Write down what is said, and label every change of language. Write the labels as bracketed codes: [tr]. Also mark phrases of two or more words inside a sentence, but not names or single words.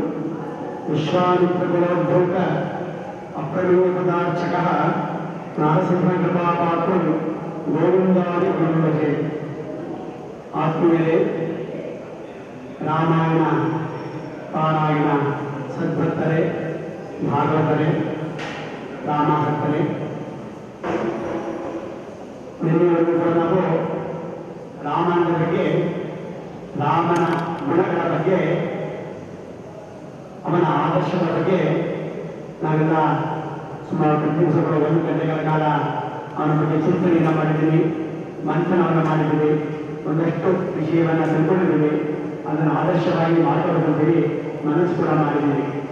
[sa] विश्वामित्रकुलोद्भूत अप्रमेयपदार्चकः नारसिंहकृपापात्रं गोविन्दादि गुरुभजे। [kn] ಆತ್ಮೀಯರೆ ರಾಮಾಯಣ ಪಾರಾಯಣ ಸದ್ಭಕ್ತರೆ ಭಾಗವತರೆ ರಾಮಭಕ್ತರೆ ನಿನ್ನೆವರೆಗೂ ಕೂಡ ನಾವು ರಾಮನ ಬಗ್ಗೆ ರಾಮನ ಗುಣಗಳ ಬಗ್ಗೆ ಅವನ ಆದರ್ಶಗಳ ಬಗ್ಗೆ ನಾವೆಲ್ಲ ಸುಮಾರು 10 ದಿವಸಗಳು 1 ಗಂಟೆಗಳ ಕಾಲ ಅವನ ಬಗ್ಗೆ ಚಿಂತನೆಯನ್ನು ಮಾಡಿದ್ದೀವಿ, ಮಂಥನವನ್ನು ಮಾಡಿದ್ದೀವಿ, ಒಂದಷ್ಟು ವಿಷಯವನ್ನು ತಿಳ್ಕೊಂಡಿದ್ದೀವಿ, ಅದನ್ನು ಆದರ್ಶವಾಗಿ ಮಾಡಿಕೊಳ್ಳುವಂತೀವಿ, ಮನಸ್ಸು ಕೂಡ ಮಾಡಿದ್ದೀವಿ.